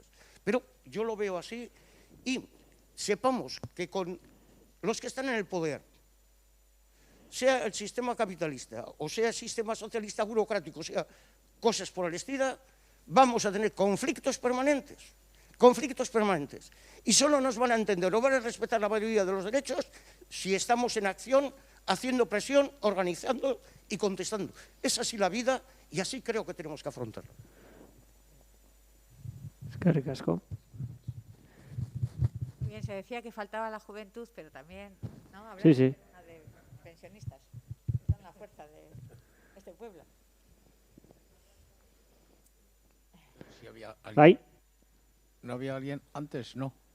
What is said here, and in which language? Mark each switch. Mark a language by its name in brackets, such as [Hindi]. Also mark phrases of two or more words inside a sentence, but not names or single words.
[Spanish] Pero yo lo veo así y sepamos que con los que están en el poder, sea el sistema capitalista o sea el sistema socialista burocrático, sea cosas por el estilo, vamos a tener conflictos permanentes. Y solo nos van a entender o van a respetar la mayoría de los derechos si estamos en acción, haciendo presión, organizando y contestando. Es así la vida y así creo que tenemos que afrontarla. [Basque] Eskerrik asko. [Spanish] Bien, se decía que faltaba la juventud, pero también, ¿no? Habrá Sí. de pensionistas, que son la fuerza de este pueblo. Si había alguien. Bai, ¿No había alguien antes? No.